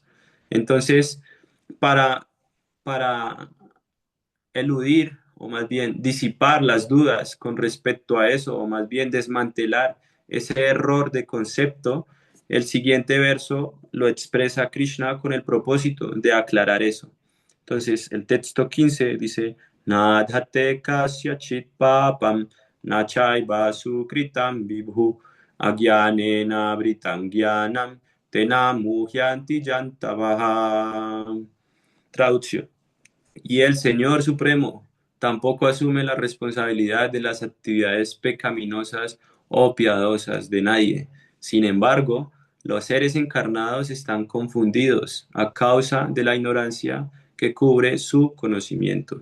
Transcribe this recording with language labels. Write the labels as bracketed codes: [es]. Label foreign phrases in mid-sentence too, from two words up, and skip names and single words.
[es] Entonces, para, para eludir o más bien disipar las dudas con respecto a eso, o más bien desmantelar ese error de concepto, el siguiente verso lo expresa Krishna con el propósito de aclarar eso. Entonces, el texto 15 dice, [sa] नादत्ते कस्यचित् पापं न चैव सुकृतं विभुः अज्ञानेन आवृतं ज्ञानं तेन मुह्यन्ति जन्तवः. [es] Traducción. Y el Señor Supremo tampoco asume la responsabilidad de las actividades pecaminosas o piadosas de nadie. Sin embargo, los seres encarnados están confundidos a causa de la ignorancia que cubre su conocimiento.